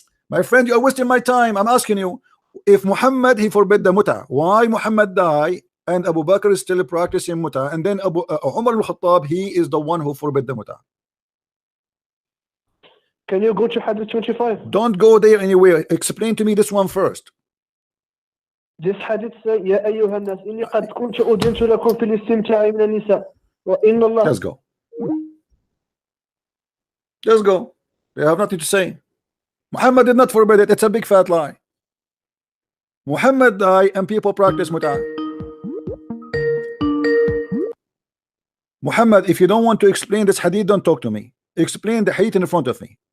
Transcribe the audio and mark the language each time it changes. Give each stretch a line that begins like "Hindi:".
English: My friend, you are wasting my time. I'm asking you. If Muhammad he forbid the mut'a, why Muhammad died and Abu Bakr is still practicing mut'a, and then Umar al-Khattab he is the one who forbid the mut'a? Can you go to hadith 25? Don't go there anywhere. Explain to me this one first. This hadith says,
Arabic: يا أيها الناس إني قد كنت أذنت لكم في الاستمتاع من النساء وإن الله.
English: Let's go. They have nothing to say. Muhammad did not forbid it. It's a big fat lie. Muhammad died and people practice mut'a. Muhammad, if you don't want to explain this hadith, don't talk to me. Explain the hadith in front of me.